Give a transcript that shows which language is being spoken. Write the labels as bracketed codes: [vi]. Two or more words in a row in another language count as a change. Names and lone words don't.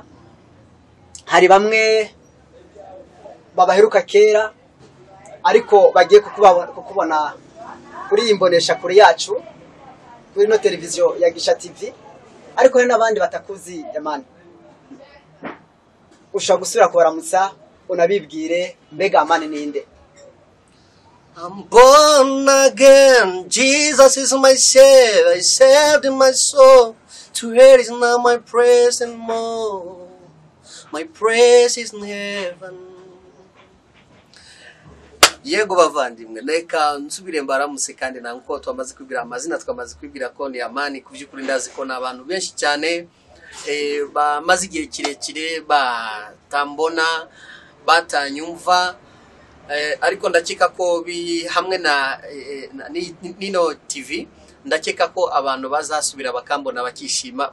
[rn] Hari bamwe babaheruka kera ariko bagiye kukubona kuri imbonesha kuri yacu kuri no televiziyo ya Gishaki TV, ariko hari n'abandi batakuzi. Amani, ushaka gusubira kubaramutsa unabibwire mbega Amani ninde? [en] I'm born again, Jesus is my savior, I saved my soul. To hell is not my praise anymore, my praise is in heaven. [rn] Yego bavandimwe, reka nsubire mbaramutse kandi nanko twamaze kwibwira amazina, twamaze kwibwira ko ni Amani. Kuvyukuri ndazi ko nabantu benshi cyane bamaze igihe kirekire batambona, batanyumva, ariko ndakeka ko hamwe na Nino TV, ndakeka ko abantu bazasubira bakambona bakishima.